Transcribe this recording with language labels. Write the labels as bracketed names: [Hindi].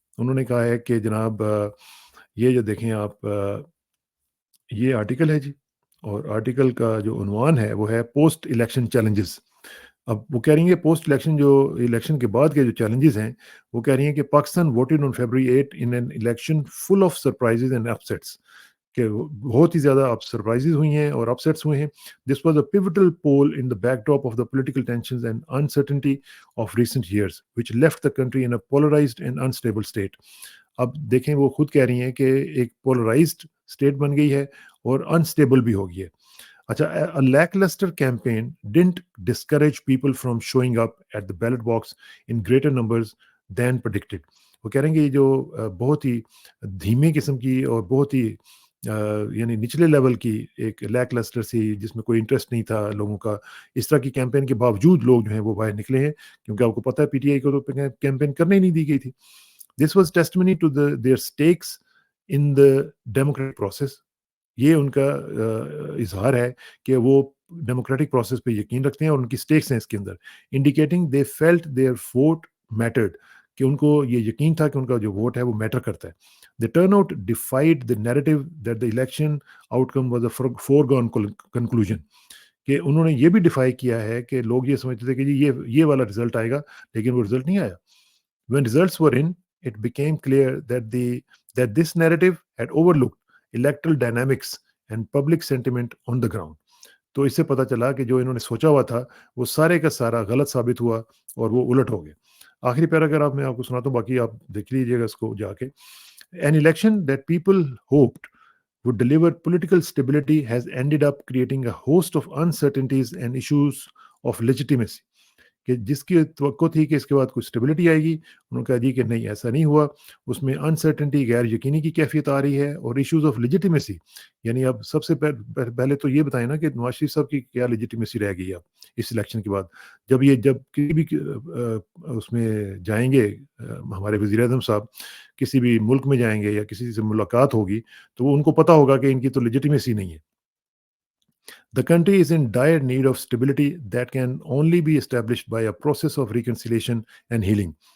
[Urdu] انہوں نے کہا ہے کہ جناب یہ جو دیکھیں آپ, یہ آرٹیکل ہے جی, اور آرٹیکل کا جو عنوان ہے وہ ہے پوسٹ الیکشن چیلنجز. اب وہ کہہ رہی ہیں پوسٹ الیکشن جو الیکشن کے بعد کے جو چیلنجز ہیں, وہ کہہ رہی ہیں کہ [English] Pakistan voted on February 8 in an election full of surprises and upsets, [Urdu] کہ بہت ہی زیادہ سرپرائزز ہوئی ہیں اور اپسیٹس ہوئے ہیں. [English] This was a pivotal poll in the backdrop of the political tensions and uncertainty of recent years which left the country in a polarised and unstable state. [Urdu] اب دیکھیں وہ خود کہہ رہی ہیں کہ ایک پولرائزڈ اسٹیٹ بن گئی ہے اور انسٹیبل بھی ہو گئی ہے. اچھا, [English] a lackluster campaign didn't discourage people from showing up at the ballot box in greater numbers than predicted. [Urdu] وہ کہہ رہے ہیں کہ یہ جو بہت ہی دھیمے قسم کی اور بہت ہی یعنی نچلے لیول کی ایک لیک لسٹر سی, جس میں کوئی انٹرسٹ نہیں تھا لوگوں کا, اس طرح کی کیمپین کے باوجود لوگ جو ہیں وہ باہر نکلے ہیں, کیونکہ آپ کو پتہ ہے پی ٹی آئی کو تو کیمپین کرنے ہی نہیں دی گئی تھی. [English] This was testimony to their stakes in the democratic process. [Urdu] یہ ان کا اظہار ہے کہ وہ ڈیموکریٹک پروسیس پہ یقین رکھتے ہیں اور ان کی سٹیکس ہیں اس کے اندر, [English] indicating they felt their vote mattered, [Urdu] کہ ان کو یہ یقین تھا کہ ان کا جو ووٹ ہے وہ میٹر کرتا ہے. [English] The turnout defied the narrative that the election outcome was a foregone conclusion. [Urdu] کہ انہوں نے یہ بھی ڈیفائی کیا ہے کہ لوگ یہ سمجھتے تھے کہ جی یہ والا رزلٹ آئے گا, لیکن وہ رزلٹ نہیں آیا. [English] When results were in, it became clear that this narrative had overlooked electoral dynamics and public sentiment on the ground. [Urdu] تو اس سے پتہ چلا کہ جو انہوں نے سوچا ہوا تھا وہ سارے کا سارا غلط ثابت ہوا اور وہ الٹ ہو گیا. آخری پیراگراف میں آپ کو سناتا ہوں, باقی آپ دیکھ لیجیے گا اس کو جا کے. [English] An election that people hoped would deliver political stability has ended up creating a host of uncertainties and issues of legitimacy. [Urdu] کہ جس کی توقع تھی کہ اس کے بعد کچھ اسٹیبلٹی آئے گی، انہوں نے کہا جی کہ نہیں ایسا نہیں ہوا، اس میں انسرٹنٹی غیر یقینی کی کیفیت آ رہی ہے، اور ایشوز آف لیجیٹیمیسی، یعنی اب سب سے پہلے تو یہ بتائیں نا کہ نواز شریف صاحب کی کیا لیجیٹیمیسی رہ گئی اب اس الیکشن کے بعد، جب کسی بھی اس میں جائیں گے ہمارے وزیر اعظم صاحب کسی بھی ملک میں جائیں گے یا کسی سے ملاقات ہوگی تو ان کو پتہ ہوگا کہ ان کی تو لیجیٹیمیسی نہیں ہے. [English] The country is in dire need of stability that can only be established by a process of reconciliation and healing.